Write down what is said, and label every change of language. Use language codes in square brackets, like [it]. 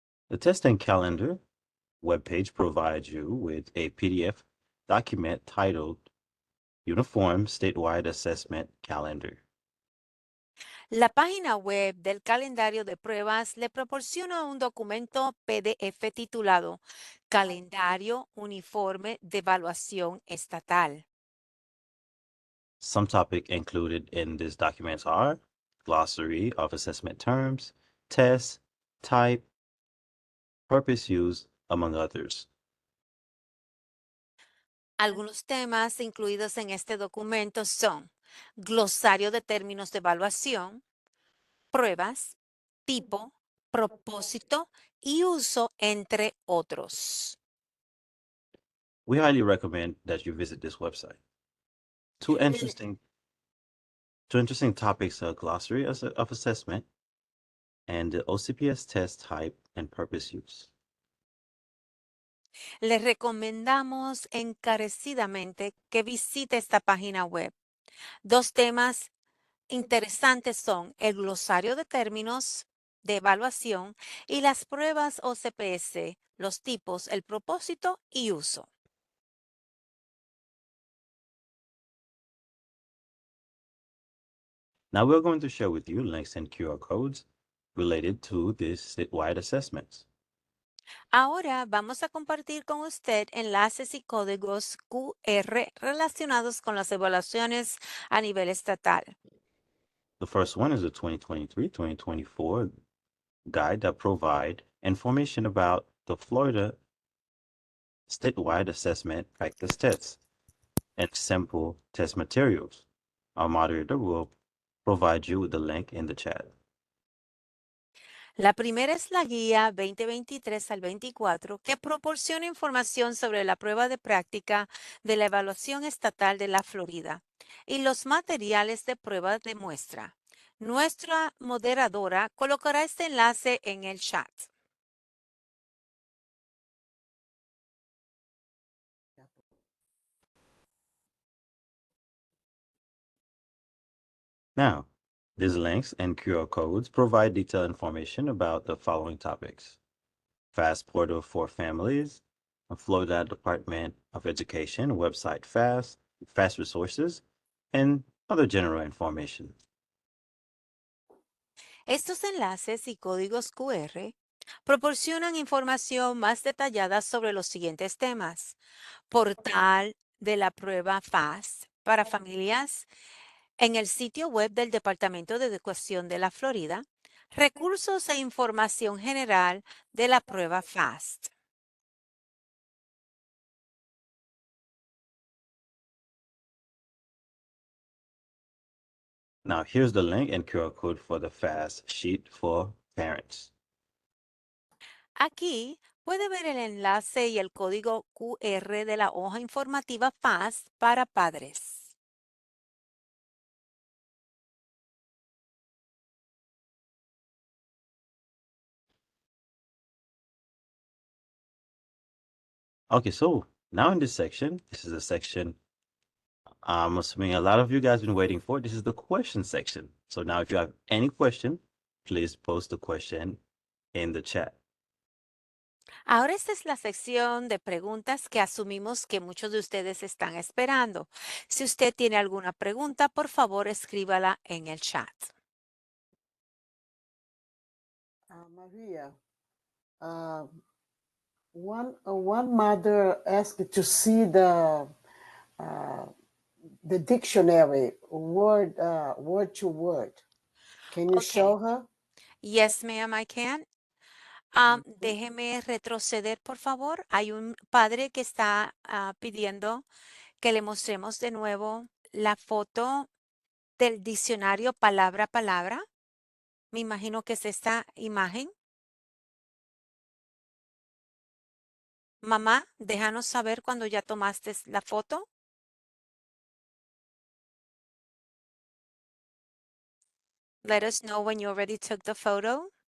[en] The Testing Calendar webpage provides you with a PDF document titled Uniform Statewide Assessment Calendar. [es] La página web del calendario de pruebas le proporciona un documento PDF titulado Calendario Uniforme de Evaluación Estatal. [en] Some topics included in this document are glossary of assessment terms, test, type, purpose used, among others. [es] Algunos temas incluidos en este documento son glosario de términos de evaluación, pruebas, tipo, propósito y uso, entre otros. [en] We highly recommend that you visit this website. Two interesting, two interesting topics are glossary of assessment and the OCPS test type and purpose use. [es] Les recomendamos encarecidamente que visite esta página web. Dos temas interesantes son el glosario de términos de evaluación y las pruebas OCPS, los tipos, el propósito y uso. [en] Now we're going to share with you links and QR codes related to these statewide assessments. [es] Ahora vamos a compartir con usted enlaces y códigos QR relacionados con las evaluaciones a nivel estatal. [en] The first one is the 2023-2024 guide that provide information about the Florida statewide assessment practice tests and sample test materials. Our moderator will provide you with the link in the chat. [es] La primera es la guía 2023 al 24 que proporciona información sobre la prueba de práctica de la evaluación estatal de la Florida y los materiales de prueba de muestra. Nuestra moderadora colocará este enlace en el chat. [en] Now, these links and QR codes provide detailed information about the following topics: FAST portal for families, a Florida Department of Education website FAST resources, and other general information. [es] Estos enlaces y códigos QR proporcionan información más detallada sobre los siguientes temas: portal de la prueba FAST para familias en el sitio web del Departamento de Educación de la Florida, recursos e información general de la prueba FAST. [en] Now, here's the link and QR code for the FAST sheet for parents. [es] Aquí puede ver el enlace y el código QR de la hoja informativa FAST para padres. [en] Okay, so now in this section, this is a section I'm assuming a lot of you guys been waiting for. This is the question section. So now if you have any question, please post the question in the chat. [es] Ahora esta es la sección de preguntas que asumimos que muchos de ustedes están esperando. Si usted tiene alguna pregunta, por favor escríbala en el chat. [en] Maria, one mother asked to see the dictionary word to word. Can you Okay. show her? Yes, ma'am, I can. [es] Déjeme retroceder, por favor. Hay un padre que está pidiendo que le mostremos de nuevo la foto del diccionario palabra a palabra. Me imagino que es esta imagen. Mamá, déjanos saber cuando ya tomaste la foto. [en] Let us know when you already took the photo.